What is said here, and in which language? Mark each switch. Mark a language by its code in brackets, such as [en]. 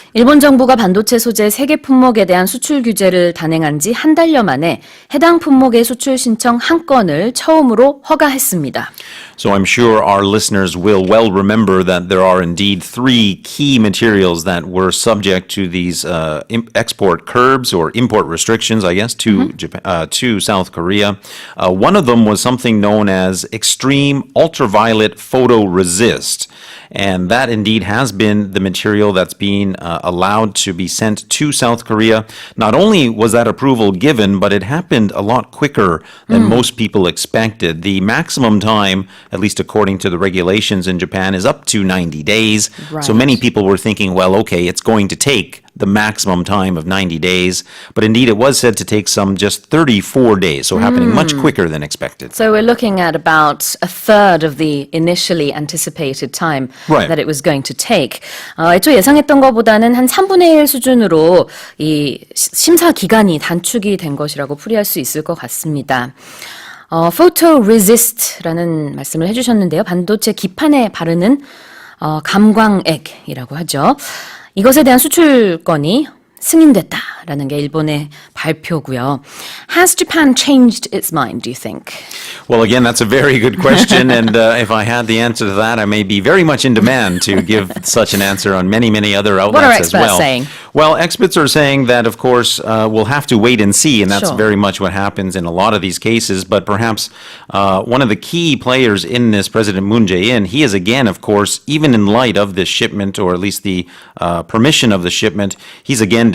[ko] 일본 정부가 반도체 소재 3개 품목에 대한 수출 규제를 단행한 지 한 달여 만에 해당 품목의 수출 신청 한 건을 처음으로 허가했습니다. [en] So I'm sure our listeners will well remember that there are indeed 3 key materials that were subject to these export curbs or import restrictions, I guess, to Japan, to South Korea. One of them was something known as extreme ultraviolet photoresist. And that indeed has been the material that's been allowed to be sent to South Korea. Not only was that approval given, but it happened a lot quicker than most people expected. The maximum time, at least according to the regulations in Japan, is up to 90 days. Right. So many people were thinking, well, okay, it's going to take the maximum time of 90 days. But indeed, it was said to take some just 34 days, so happening much quicker than expected. So we're looking at about a third of the initially anticipated time Right. that it was going to take. [ko] 애초 예상했던 것보다는 한 3분의 1 수준으로 이 심사 기간이 단축이 된 것이라고 풀이할 수 있을 것 같습니다. photoresist라는 말씀을 해주셨는데요. 반도체 기판에 바르는 감광액이라고 하죠. 이것에 대한 수출권이 승인됐다라는 게 일본의 발표고요. [en] Has Japan changed its mind, do you think? Well, again, that's a very good question, and if I had the answer to that, I may be very much in demand to give such an answer on many, many other outlets What are as well. experts saying? Well, experts are saying that, of course, we'll have to wait and see, and that's Sure. very much what happens in a lot of these cases. But perhaps one of the key players in this, President Moon Jae-in, he is again, of course, even in light of this shipment, or at least the permission of the shipment, he's again